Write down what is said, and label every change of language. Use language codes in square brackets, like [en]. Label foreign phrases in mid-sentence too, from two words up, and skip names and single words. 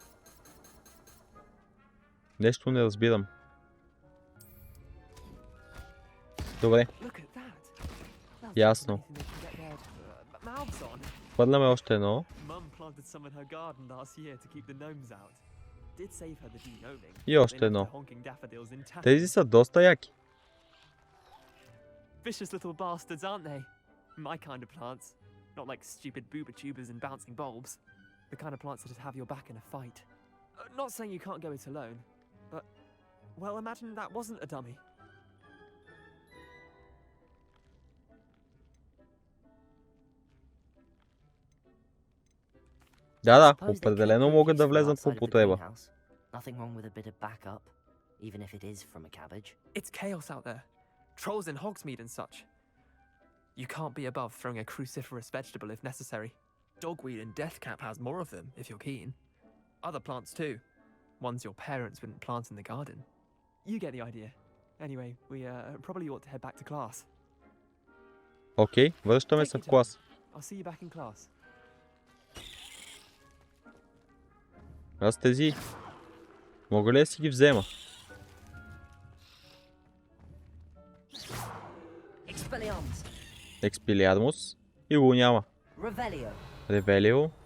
[bg] Нещо не разбирам. Добре. Ясно. Хвърляме още едно. И още едно. Тези са доста яки. [en] Vicious little bastards, aren't they? My kind of plants. Not like stupid booba tubers and bouncing bulbs. The kind of plants that just have your back in a fight. Not saying you can't go it alone, but, well, imagine that wasn't a dummy. [bg] Да, определено могат да влезат в употреба. [en] Nothing wrong with a bit of backup, even if it is from a cabbage. It's chaos out there. Trolls in Hogsmeade and such. You can't be above throwing a cruciferous vegetable if necessary. Dogweed and deathcap has more of them, if you're keen. Other plants too. Ones your parents wouldn't plant in the garden. You get the idea. Anyway, we probably ought to head back to class. [bg] Окей, връщаме се в клас. [en] I'll see you back in class. [bg] Аз тези мога ли да си ги взема? Експилиармус. И го няма. Ревелио.